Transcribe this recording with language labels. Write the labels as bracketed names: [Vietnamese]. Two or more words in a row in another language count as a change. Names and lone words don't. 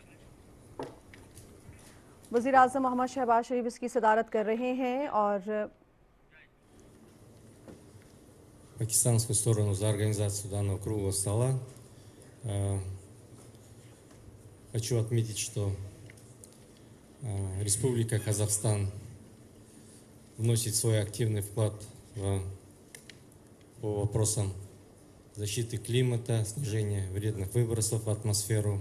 [Urdu] وزیر اعظم محمد شہباز شریف اس کی صدارت کر رہے ہیں اور [Russian] пакистанскую сторону за организацию данного круглого стола. Хочу отметить, что Республика Казахстан вносит свой активный вклад по вопросам защиты климата, снижения вредных выбросов в атмосферу.